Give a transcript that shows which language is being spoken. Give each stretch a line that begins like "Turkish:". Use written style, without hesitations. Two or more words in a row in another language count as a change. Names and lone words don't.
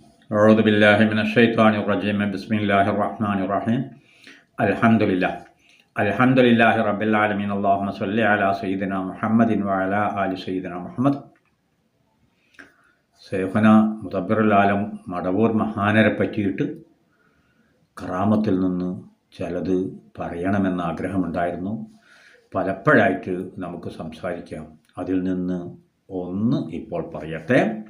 Arabic: أعوذ بالله من الشيطان الرجيم بسم الله الرحمن الرحيم الحمد لله رب العالمين اللهم صل على سيدنا محمد وعلى آل سيدنا محمد. شيخنا مدبر العالم
Malayalam: മടവൂർ മഹാനരെ പറ്റിയിട്ട് കറാമത്തിൽ നിന്ന് ചിലത് പറയണമെന്ന ആഗ്രഹമുണ്ടായിരുന്നു. പലപ്പോഴായിട്ട് നമുക്ക് സംസാരിക്കാം. അതിൽ നിന്ന് ഒന്ന് ഇപ്പോൾ പറയട്ടെ.